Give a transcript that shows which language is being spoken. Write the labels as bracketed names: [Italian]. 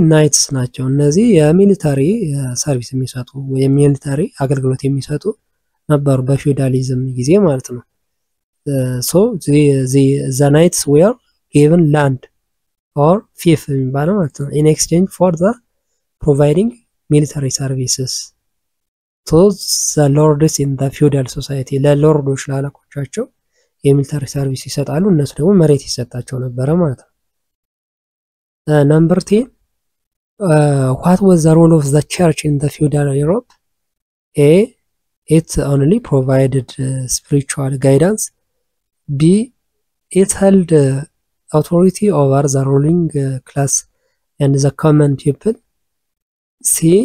[English] Knights [Amharic] ናቸው። እነዚህ የሚሊታሪ ሰርቪስ የሚሰጡ የሚሊታሪ አገልግሎት የሚሰጡ ነበሩ በፊውዳሊዝም ጊዜ ማለት ነው። [English] So the knights were given land or fief [Amharic] የሚባለው ማለት ነው [English] in exchange for the providing military services to the lords in the feudal society. [Amharic] ለሎርዶች ላለቆቻቸው የሚሊታሪ ሰርቪስ ይሰጣሉ፣ እነሱ ደግሞ መሬት ይሰጣቸው ነበር ማለት ነው። [English] Number 10. What was the role of the church in the feudal Europe? A. It only provided spiritual guidance. B. It held authority over the ruling class and the common people. C.